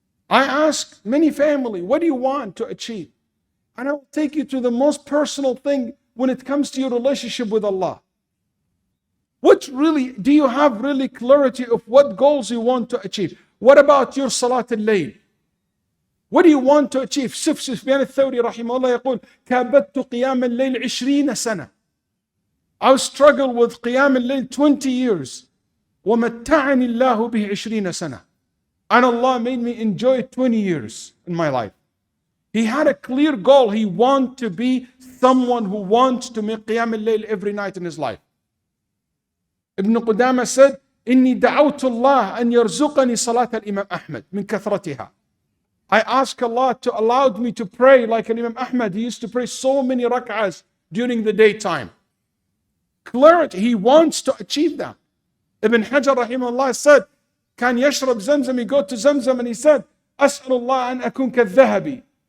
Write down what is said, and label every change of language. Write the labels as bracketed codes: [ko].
[en] I ask many family, what do you want to achieve? And I will take you to the most personal thing when it comes to your relationship with Allah. Do you have really clarity of what goals you want to achieve? What about your Salat al-Layl? What do you want to achieve? [ar] Sufyan al-Thawri rahimahullah يقول كابدت قيام الليل 20 سنة. [en] I struggled with قيام الليل 20 years. [ar] ومتعني الله به 20 سنة. [en] And Allah made me enjoy 20 years in my life. He had a clear goal. He wanted to be someone who wants to make قيام الليل every night in his life. Ibn Qudama said, [ar] إني دعوت الله أن يرزقني صلاة الإمام أحمد من كثرتها. [en] I ask Allah to allow me to pray like Imam Ahmad. He used to pray so many rak'ahs during the daytime. Clarity, he wants to achieve that. Ibn Hajar rahimahullah said, [ar] كان يشرب زمزم, [en] he go to Zamzam and he said, [ar] أسأل الله أن أكون كالذهبي.